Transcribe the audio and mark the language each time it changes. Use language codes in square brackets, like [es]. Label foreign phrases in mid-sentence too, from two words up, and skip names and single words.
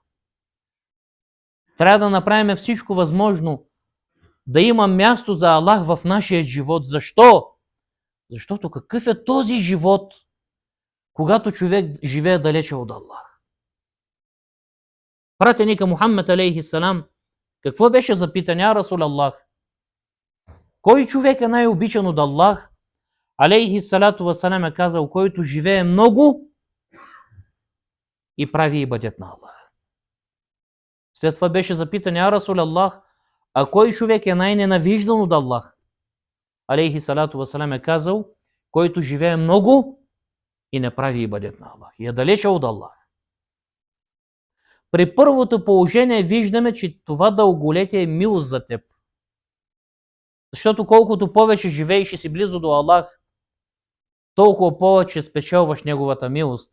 [bg] Трябва да направим всичко възможно да има място за Аллах в нашия живот. Защо? Защото какъв е този живот, когато човек живее далече от Аллах? Пратеника Мухаммед [ar] عليه السلام, [bg] какво беше запитан: [ar] يا رسول الله, [bg] кой човек е най-обичан от Аллах? [ar] عليه الصلاة والسلام [bg] е казал: който живее много и прави ибадет на Аллах. След това беше запитан: [ar] يا رسول الله, [bg] а кой човек е най-ненавиждан от Аллах? [ar] عليه الصلاة والسلام [bg] е казал: който живее много и не прави ибадет на Аллах, и е далече от Аллах. При първото положение виждаме, че това дълголетие е милост за теб. Защото колкото повече живееш и си близо до Аллах, толкова повече спечелваш Неговата милост.